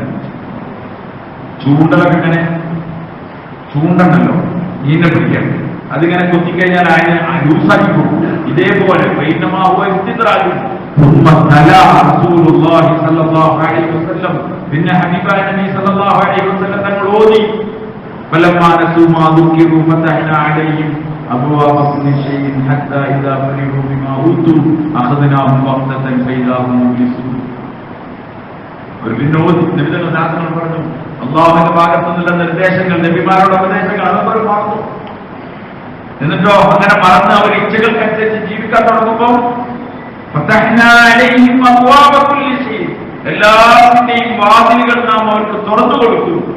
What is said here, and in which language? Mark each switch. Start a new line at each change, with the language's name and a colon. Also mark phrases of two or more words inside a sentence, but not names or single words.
Malayalam: ചൂണ്ടലൊക്കെ ഇങ്ങനെ ചൂണ്ടണ്ടല്ലോ മീനെ പിടിക്കാൻ, അതിങ്ങനെ കൊത്തിക്കഴിഞ്ഞാൽ അതിനെ ലൂസാക്കി കൊടുക്കും. ഇതേപോലെ പിന്നെ ഹബീബായ നബി
Arabic: صلى الله عليه وسلم
Malayalam: തങ്ങൾ ഓതി
Arabic: فلما نسوا ما ذكروا فتحنا عليهم أبواب كل شيء حتى إذا فرحوا بما أوتوا أخذناهم بغتة فإذا هم مبلسون.
Malayalam: നബിതങ്ങൾ പറഞ്ഞു, അള്ളാഹുവിന്റെ ഭാഗത്തു നിന്നുള്ള നിർദ്ദേശങ്ങൾ, നബിമാരുടെ ഉപദേശങ്ങൾ അതൊക്കെ മറന്നു. എന്നിട്ടോ അങ്ങനെ മറന്ന് അവർ ഇച്ഛകൾക്കനുസരിച്ച് ജീവിക്കാൻ തുടങ്ങുമ്പോൾ എല്ലാത്തിന്റെയും വാതിലുകൾ നാം അവർക്ക് തുറന്നു കൊടുത്തു.